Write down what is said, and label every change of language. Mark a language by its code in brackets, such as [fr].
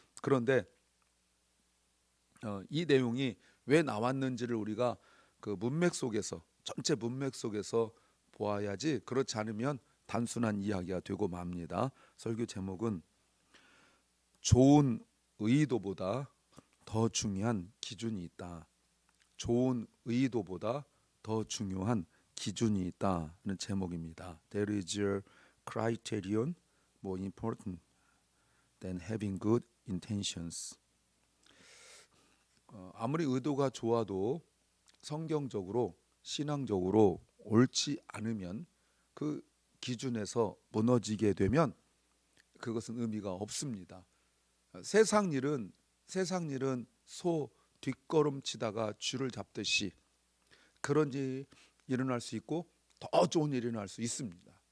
[ko] 그런데 이 내용이 왜 나왔는지를 우리가 그 문맥 속에서 전체 문맥 속에서 보아야지 그렇지 않으면 단순한 이야기가 되고 맙니다. 설교 제목은 좋은 의도보다 더 중요한 기준이 있다. 좋은 의도보다 더 중요한 기준이 있다는 제목입니다. [en] There is a criterion more important than having good intentions. [ko] 아무리 의도가 좋아도 성경적으로 신앙적으로 옳지 않으면 그 기준에서 무너지게 되면 그것은 의미가 없습니다. 세상 일은 소 뒷걸음치다가 쥐를 잡듯이 그런 일이 일어날 수 있고 더 좋은 일이 일어날 수 있습니다.